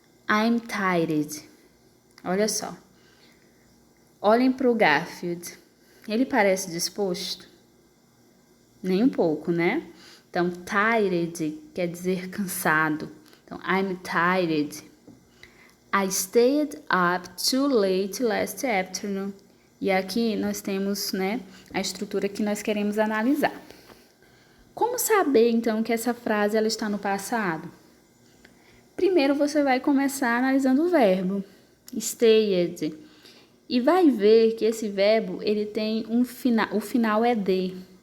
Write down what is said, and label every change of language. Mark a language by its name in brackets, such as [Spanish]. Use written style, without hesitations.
[English] I'm tired. [Portuguese] Olha só. Olhem para o Garfield. Ele parece disposto? Nem um pouco, né? Então, tired quer dizer cansado. [English] Então, I'm tired. I stayed up too late last afternoon. [Portuguese] E aqui nós temos, né, a estrutura que nós queremos analisar. Como saber, então, que essa frase ela está no passado? Primeiro, você vai começar analisando o verbo. Stayed. E vai ver que esse verbo, ele tem um final, o final é de.